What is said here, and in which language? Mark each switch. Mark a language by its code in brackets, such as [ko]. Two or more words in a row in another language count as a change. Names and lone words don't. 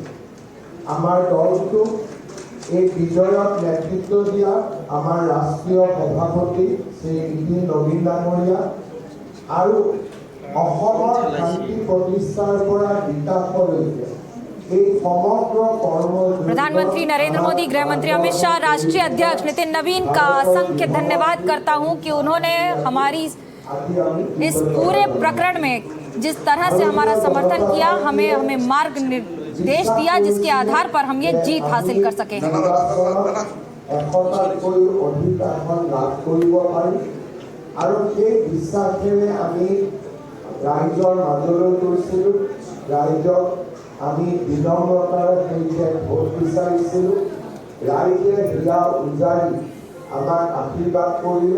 [as] আমাৰ দলটো এই বিজয়ত নেতৃত্ব দিয়া আমাৰ ৰাষ্ট্ৰীয় সভাপতি শ্ৰী নীতিন নবীন ডাঙৰীয়া আৰু অসমৰ শান্তি প্ৰতিষ্ঠাৰ পৰা বিকাশলৈকে এই সমগ্ৰ কৰ্ম [hi] प्रधानमंत्री नरेंद्र मोदी, गृह मंत्री अमित शाह, राष्ट्रीय अध्यक्ष नितिन नवीन का असंख्य धन्यवाद करता हूं कि उन्होंने हमारी इस पूरे प्रकरण में जिस तरह से हमारा समर्थन किया, हमें मार्ग निर्देश दिया जिसके आधार पर हम ये जीत हासिल कर सके। [as] 100টাতকৈ অধিক আসন লাভ কৰিব পাৰি আৰু সেই বিশ্বাসেৰে আমি ৰাইজৰ মাজলৈ গৈছিলোঁ। ৰাইজক আমি বিনম্ৰতাৰে সৈতে ভোট বিচাৰিছিলোঁ। ৰাইজে হিয়া উজাৰি আমাক আশীৰ্বাদ কৰিলে।